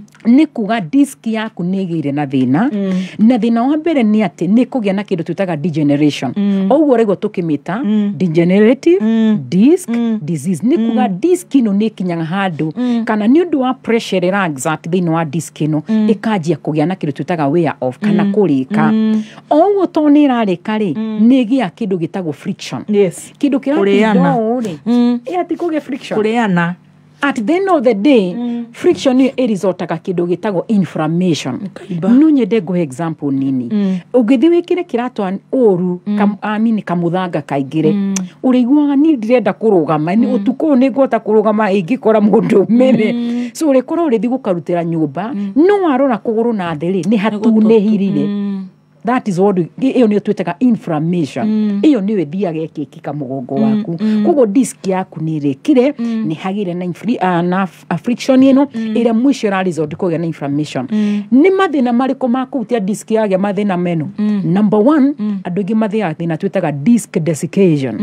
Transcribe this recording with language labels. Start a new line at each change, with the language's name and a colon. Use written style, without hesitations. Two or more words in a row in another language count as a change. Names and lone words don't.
Kikuyu: nĩ kuga disk yaku nĩ ĩgĩire na thĩna na thĩna wa mbere nĩ atĩ nĩ kũgĩa na kĩndũ twĩtaga degeneration ũguo rĩguo tũkĩmĩta
English: degenerative disc disease
Kikuyu: nĩ kuga disk ĩno nĩ ĩkinyaga handũ kana nĩ ũndũ wa pressure ĩra exert thĩinĩ wa disk ĩno ĩkanjia kũgĩa na kĩndũ twĩtaga
English: wear off
Kikuyu: kana kũrĩka ũguo to nĩ ĩrarĩka rĩ nĩ ĩgĩa kĩndũ gĩtagwo friction kĩndũ kĩratinda ũũ rĩ ati kũgĩa friction kũrĩana.
English: At the end of the day, friction
Kikuyu: ĩresultaga kĩndũ gĩtagwo inflammation. No nyende ngũhe example nini. Ũngĩthiĩ wĩkĩre kĩratũ ũru kamũthanga kaingĩre. Ũrĩiguaga niĩ ndirenda kũrũgama. Ũtukũ nĩ ngũhota kũrũgama ingĩkora mũndũ ũmĩre. So ũrĩkorwo ũrĩthiĩ gũkarutĩra nyũmba. No warora kũgũrũ na thĩ rĩ nĩ hatunĩhirire.
English: That is what
Kikuyu: iyo nĩ twĩtaga inflammation. Iyo nĩ ĩthiaga ĩkĩkika mũgongo waku. Koguo disk yaku nĩ ĩrĩkire nĩ hagire na friction ĩno ĩrĩa mwisho ra result kũgĩa na inflammation. Nĩ mathĩna marĩkũ ma kũhutia disk yagĩa mathĩna meno? Number 1, andũ aingĩ mathĩaga thĩna twĩtaga
English: disk desiccation.